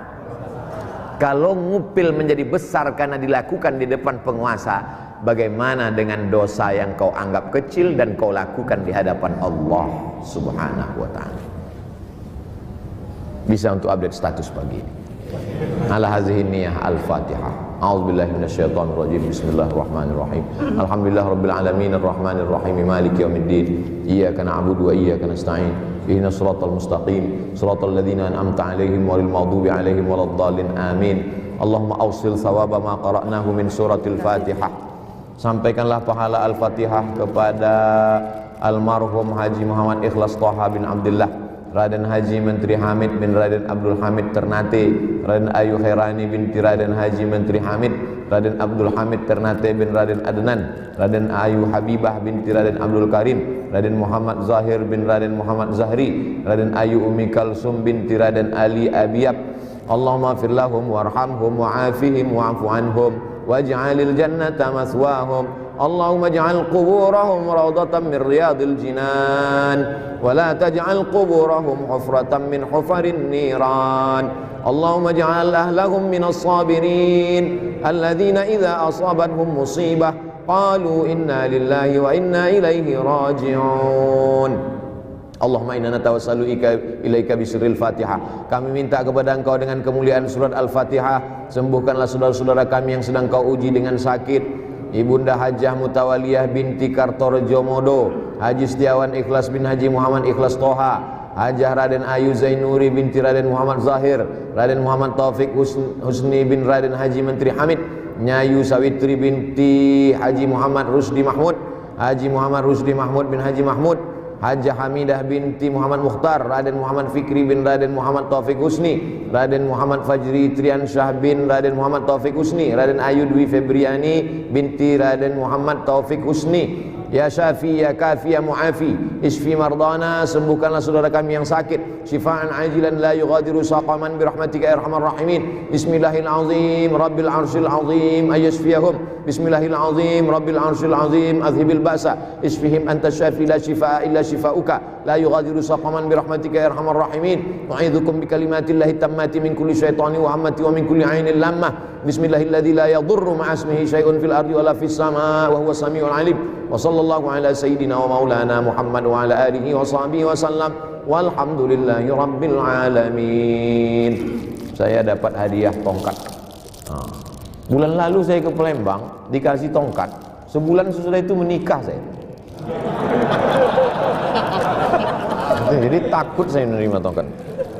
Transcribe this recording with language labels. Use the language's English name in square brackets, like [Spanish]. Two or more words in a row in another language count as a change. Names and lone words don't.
[Indonesian] Kalau ngupil menjadi besar karena dilakukan di depan penguasa, bagaimana dengan dosa yang kau anggap kecil dan kau lakukan di hadapan Allah [Arabic] سبحانه وتعالى? [Indonesian] Bisa untuk [English] update status [Indonesian] pagi ini. [Arabic] على هذه النية الفاتحة. أعوذ بالله من الشيطان الرجيم. بسم الله الرحمن الرحيم. الحمد لله رب العالمين الرحمن الرحيم مالك يوم الدين. إياك نعبد وإياك نستعين. اهدنا الصراط المستقيم، صراط الذين أنعمت عليهم غير المغضوب عليهم ولا الضالين. Amin. اللهم أوصل ثواب ما قرأناه من سورة الفاتحة. [Indonesian] Sampaikanlah pahala Al-Fatihah kepada almarhum Haji Muhammad Ikhlas Thaha bin Abdullah, Raden Haji Menteri Hamid bin Raden Abdul Hamid Ternate, Raden Ayu Khairani binti Raden Haji Menteri Hamid, Raden Abdul Hamid Ternate bin Raden Adnan, Raden Ayu Habibah binti Raden Abdul Karim, Raden Muhammad Zahir bin Raden Muhammad Zahri, Raden Ayu Umi Kalsum binti Raden Ali Abiyab. [Arabic] اللهم اغفر لهم وارحمهم وعافهم واعف عنهم واجعل الجنة مثواهم. اللهم اجعل قبورهم روضة من رياض الجنان ولا تجعل قبورهم حفرة من حفر النيران. اللهم اجعل أهلهم من الصابرين الذين إذا أصابتهم مصيبة قالوا إنا لله وإنا إليه راجعون. اللهم إنا نتوسل إليك بسر الفاتحة. [Indonesian] Kami minta kepada Engkau dengan kemuliaan surat Al-Fatihah, sembuhkanlah saudara-saudara kami yang sedang Kau uji dengan sakit. Ibunda Hajjah Mutawaliyah binti Kartorejo Modo, Haji Setiawan Ikhlas bin Haji Muhammad Ikhlas Toha, Hajjah Raden Ayu Zainuri binti Raden Muhammad Zahir, Raden Muhammad Taufik Husni bin Raden Haji Menteri Hamid, Nyayu Sawitri binti Haji Muhammad Rusdi Mahmud, Haji Muhammad Rusdi Mahmud bin Haji Mahmud, Hajjah Hamidah binti Muhammad Mukhtar, Raden Muhammad Fikri bin Raden Muhammad Taufik Husni, Raden Muhammad Fajri Triansyah bin Raden Muhammad Taufik Husni, Raden Ayu Dwi Febriani binti Raden Muhammad Taufik Husni. [Arabic] يا شافي، يا كافي، يا معافي، اشف مرضانا, [Indonesian] sembuhkanlah saudara kami yang sakit, [Arabic] شفاء عاجلا لا يغادر سقما برحمتك يا أرحم الراحمين. بسم الله الرحمن الرحيم، رب العرش العظيم أن يشفيهم. بسم الله الرحمن الرحيم، رب العرش العظيم أذهب البأس، اشفهم أنت الشافي لا شفاء إلا شفاؤك لا يغادر سقما برحمتك يا أرحم الراحمين. أعيذكم بكلمات الله التامة من كل شيطان وهامة ومن كل عين لامة. بسم الله الذي لا يضر مع اسمه شيء في الأرض ولا في السماء وهو السميع العليم. وصلى الله على سيدنا ومولانا محمد وعلى آله وصحبه وسلم. والحمد لله رب العالمين. [Indonesian] Saya dapat hadiah tongkat. Bulan lalu saya ke Palembang dikasih tongkat. Sebulan sesudah itu menikah saya. Jadi takut saya menerima tongkat.